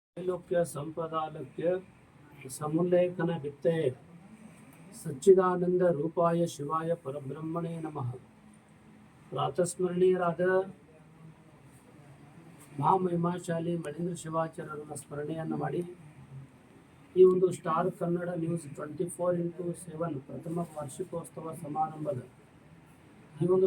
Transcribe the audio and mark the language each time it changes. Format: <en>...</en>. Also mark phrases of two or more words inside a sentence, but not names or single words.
<sa>त्रैलोक्य संपदालक्य समुल्लेखन वित्ते सच्चिदानंद रूपाय शिवाय परब्रह्मणे नमः।</sa> <kn>ಪ್ರಾತಸ್ಮರಣೀಯರಾದ ಮಹಾಮಹಿಮಾಶಾಲಿ ಮಣೇಂದ್ರ ಶಿವಾಚಾರ್ಯರನ್ನ ಸ್ಮರಣೆಯನ್ನು ಮಾಡಿ ಈ ಒಂದು</kn> <en>Star Kannada News</en> <kn>24x7 ಪ್ರಥಮ ವಾರ್ಷಿಕೋತ್ಸವ ಸಮಾರಂಭದ ಈ ಒಂದು</kn>